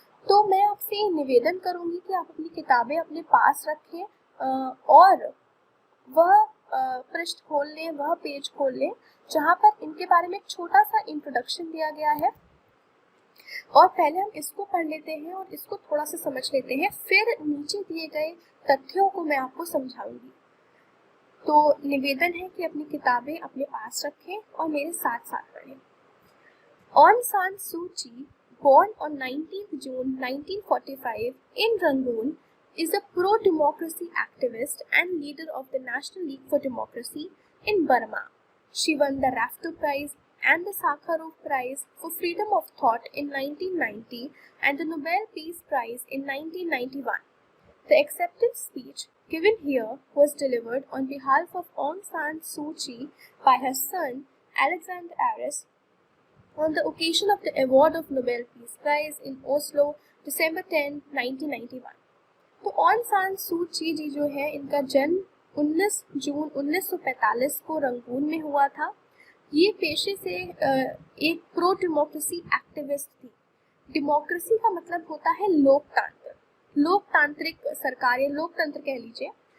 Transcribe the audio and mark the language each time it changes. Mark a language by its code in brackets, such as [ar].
[hi] तो मैं आपसे निवेदन करूँगी कि आप अपनी किताबें अपने पास रखें और वह पृष्ठ खोल लें, वह पेज खोल लें जहाँ पर इनके बारे में एक छोटा सा इंट्रोडक्शन दिया गया है। और पहले हम इसको पढ़ लेते हैं और इसको थोड़ा सा समझ लेते हैं, फिर नीचे दिए गए तथ्यों को मैं आपको समझाऊंगी। तो निवेदन है कि अपनी किताबें अपने पास रखें और मेरे साथ साथ पढ़ें। [en] Aung San Suu Kyi, born on 19th June 1945 in Rangoon, is a pro-democracy activist and leader of the National League for Democracy in Burma. She won the Rafto Prize and the Sakharov Prize for Freedom of Thought in 1990 and the Nobel Peace Prize in 1991. The acceptance speech given here was delivered on behalf of Aung San Suu Kyi by her son Alexander Aris on the occasion of the award of Nobel Peace Prize in Oslo, December 10, 1991. [hi] तो on सान सू ची जी जो है, इनका जन्म 19 जून 1945 को Rangoon में हुआ था। ये पेशे से एक प्रो डेमोक्रेसी एक्टिविस्ट थी। डेमोक्रेसी का मतलब होता है लोकतंत्र, लोकतांत्रिक सरकार या लोकतंत्र कह लीजिए।